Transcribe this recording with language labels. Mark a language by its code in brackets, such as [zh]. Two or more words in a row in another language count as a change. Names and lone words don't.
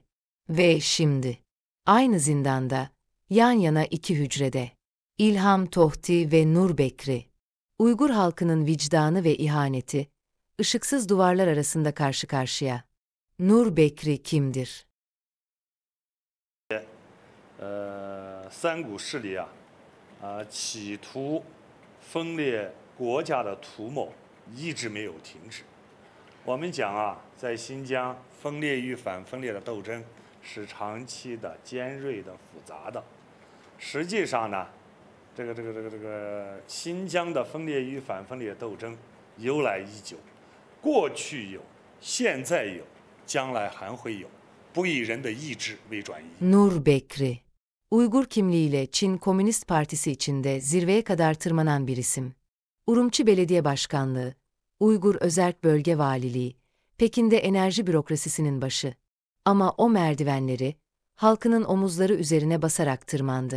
[tr] Ve şimdi, aynı zindanda, yan yana iki hücrede, İlham Tohti ve Nur Bekri. Uygur halkının vicdanı ve ihaneti, ışıksız duvarlar arasında karşı karşıya. Nur Bekri kimdir? [zh] 三股势力企图分裂国家的图谋一直没有停止。我们讲在新疆分裂与反分裂的斗争是长期的、尖锐的、复杂的。实际上呢，这个新疆的分裂与反分裂斗争由来已久，过去有，现在有，将来还会有，不以人的意志为转移。 [tr] Nur Bekri, Uygur kimliğiyle Çin Komünist Partisi içinde zirveye kadar tırmanan bir isim. Urumçi Belediye Başkanlığı, Uygur Özerk Bölge Valiliği, Pekin'de enerji bürokrasisinin başı. Ama o merdivenleri, halkının omuzları üzerine basarak tırmandı.